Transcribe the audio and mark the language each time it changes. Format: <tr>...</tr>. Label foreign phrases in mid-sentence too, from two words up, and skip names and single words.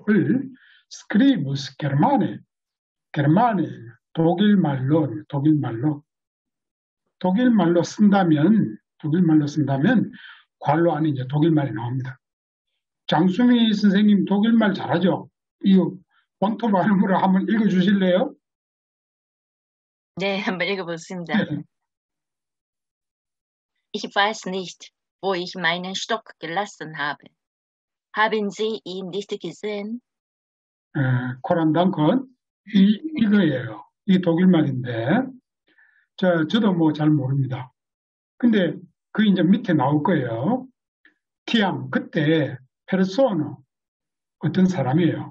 <ko>을,</ko> <eo>skribas germane,</eo> <ko>독일말로 쓴다면 괄호 안에 이제 독일말이 나옵니다. 장수미 선생님 독일말 잘하죠? 이거 본토 발음으로 한번 읽어주실래요? 네, 한번 읽어보겠습니다. 네.</ko> <de>Ich weiß nicht, wo ich meinen Stock gelassen habe. Haben Sie ihn nicht gesehen?</de> <ko>코란 덩컨 이거예요. 이 독일말인데 저도 뭐 잘 모릅니다. 근데 그 이제 밑에 나올 거예요. 티암 그때 페르소노 어떤 사람이에요.</ko>